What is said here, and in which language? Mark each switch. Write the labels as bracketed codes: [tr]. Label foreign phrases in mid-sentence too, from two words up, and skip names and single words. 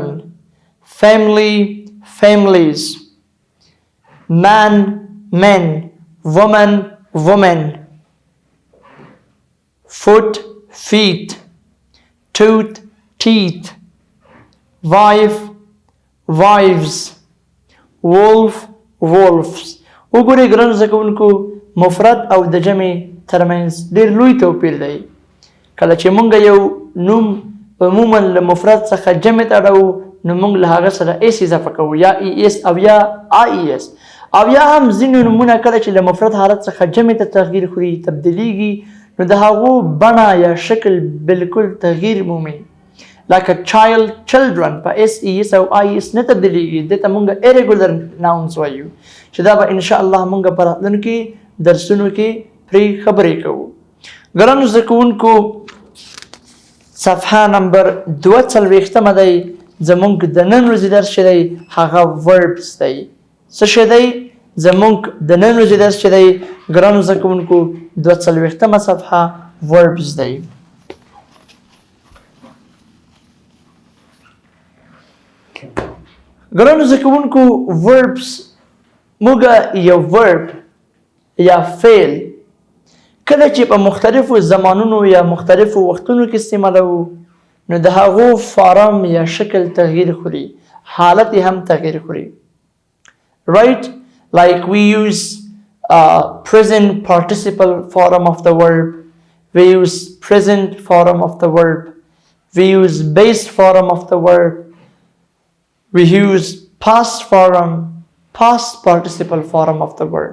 [en] family, families. man, men. woman, women. foot, feet. tooth, teeth. wife, wives. wolf, wolves. [ps] وګورئ ګرانو زده کوونکو مفرد او د جمع ترمنځ ډېر لوی توپیر دی. کله چې مونږ یو نوم عموما له مفرد څخه جمع ته اړوو نو مونږ له هغه سره اس اضافه کوو یا ای اس او یا آی ای اس او یا هم ځینې نومونه کله چې له مفرد حالت څخه جمع ته تغییر خوري تبدیلیږي نو د هغو بڼه یا شکل بالکل تغییر مومي. لکه [en] child, children [ps] په اس ای اس او آی اس نه تبدیلیږي. دې ته مونږ [en] irregular nouns [ps] وایو چې دا به [ar] ان شاء الله [ps] مونږ په راتلونکي درسونو کې پرې خبرې کوو. ګرانو زده کوونکو صفحه نمبر 42 دی زمونږ د نن ورځې درس چې دی هغه verbs دی. څه شی دی زمونږ د نن ورځې درس چې دی ګرانو زده کوونکو 42 صفحه verbs دی. ګرانو زده کوونکو verbs موږ یو verb یا فعل کله چې په مختلفو زمانونو یا مختلفو وختونو کې استعمالوو نو د هغو فارم یا شکل تغییر خوري، حالت یې هم تغییر خوري. [en] Right? Like we use present participle form of the verb. We use present form of the verb. We use base form of the verb. We use past form, past participle form of the verb.